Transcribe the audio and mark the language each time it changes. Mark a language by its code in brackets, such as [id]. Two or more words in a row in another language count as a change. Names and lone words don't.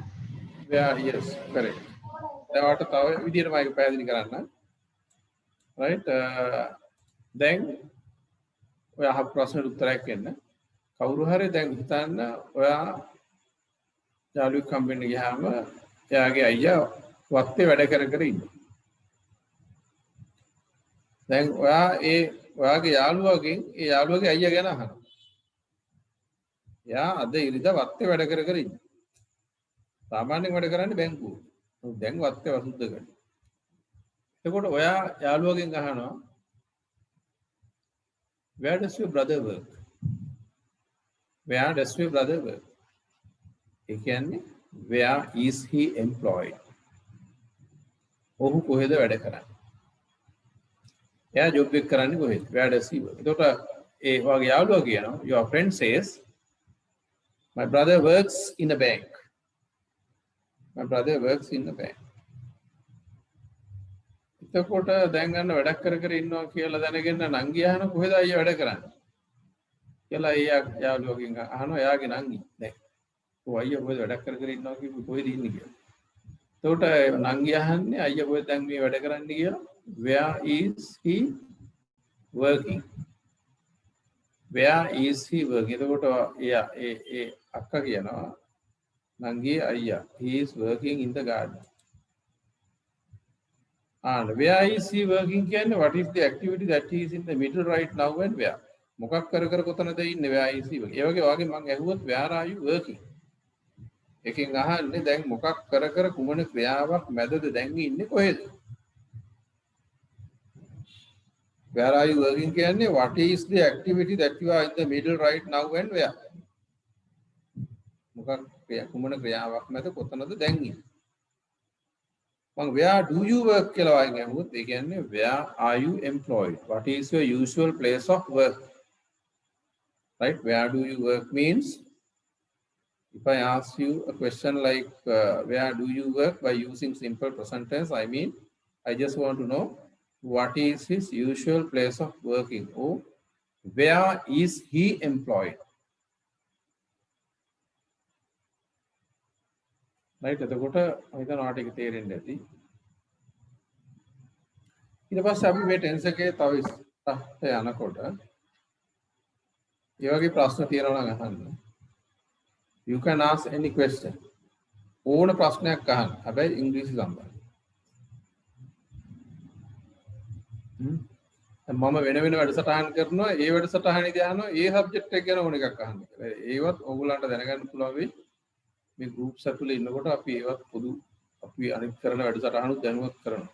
[en] Yeah, yes, correct. [si] ඒවට තව විදිහට මම පැහැදිලි කරන්න. [en] Right? [si] දැන් ඔයා අහපු ප්‍රශ්නෙට උත්තරයක් දෙන්න. කවුරු හරි දැන් හිතන්න ඔයා යාළුවෙක් හම්බෙන්න ගියාම එයාගේ අයියා වත්තේ වැඩ කර කර ඉන්නවා. දැන් ඔයාගේ යාළුවගෙන් ඒ යාළුවගේ අයියා ගැන අහනවා. එයා අද ඉරිදා වත්තේ වැඩ කර කර ඉන්නවා. සාමාන්‍යයෙන් වැඩ කරන්නේ බැංකුවේ. දැන් වත්තේ වසුද්ධ කරනවා. එතකොට ඔයා යාළුවගෙන් අහනවා [en] where does your brother work? Where does your brother work? [si] ඒ කියන්නේ [en] where is he employed? [si] ඔහු කොහෙද වැඩ කරන්නේ? එයා ජොබ් එක කරන්නේ කොහෙද? [en] Where does he work? [si] එතකොට ඒ වගේ යාළුවා කියනවා [en] your friend says my brother works in a bank. My brother works in a bank. [si] එතකොට දැන් ගන්න වැඩක් කර කර ඉන්නවා කියලා දැනගෙන නංගි අහන කොහෙද අයියා වැඩ කරන්නේ? කියලා එයා යාළුවගෙන් අහනවා එයාගේ නංගි. දැන් ඔය අයියා කොහෙද වැඩක් කර කර ඉන්නවා කිව්ව කොහෙද ඉන්නේ කියලා. එතකොට නංගි අහන්නේ අයියා කොහෙද දැන් මේ වැඩ කරන්නේ කියලා. [en] Where is he working? Where is he working? [si] එතකොට ඒ අක්කා කියනවා නංගි අයියා [en] he is working in the garden. And where is he working කියන්නේ what is the activity that he is in the middle right now and where? [si] මොකක් කර කර කොතනද ඉන්නේ [en] where is he working? [si] ඒ වගේ මම ඇහුවොත් [en] where are you working? [si] එකෙන් අහන්නේ දැන් මොකක් කර කර කුමන ක්‍රියාවක් මැදද දැන් ඉන්නේ කොහෙද? [en] Where are you working කියන්නේ what is the activity that you are in the middle right now and where? [si] මොකක් කුමන ක්‍රියාවක් මැද කොතනද දැන් ඉන්නේ? [en] මම where do you work [si] කියලා වයින් අහුවොත් ඒ කියන්නේ [en] where are you employed? What is your usual place of work? Right? Where do you work means if I ask you a question like where do you work by using simple present tense, I mean I just want to know what is his usual place of working or where is he employed? Right? [si] එතකොට හිතනවා ටික තේරෙන්නේ නැති. ඊට පස්සේ අපි මේ ටෙන්ස් එකේ තව ඉස්සරහට යනකොට ඒ වගේ ප්‍රශ්න තියෙනවා නම් අහන්න. [en] You can ask any question. [si] ඕන ප්‍රශ්නයක් අහන්න. හැබැයි ඉංග්‍රීසි සම්බන්ධ. මම වෙන වෙන වැඩසටහන් කරනවා. ඒ වැඩසටහනේදී අහනවා ඒ සබ්ජෙක්ට් එක ගැන ඕන එකක් අහන්න. ඒවත් ඕගොල්ලන්ට දැනගන්න පුළුවන් වෙයි. මේ ගෲප්ස් ඇතුලේ ඉන්නකොට අපි ඒවත් පොදු අපි අනිත් කරන වැඩසටහනුත් දැනුවත් කරනවා.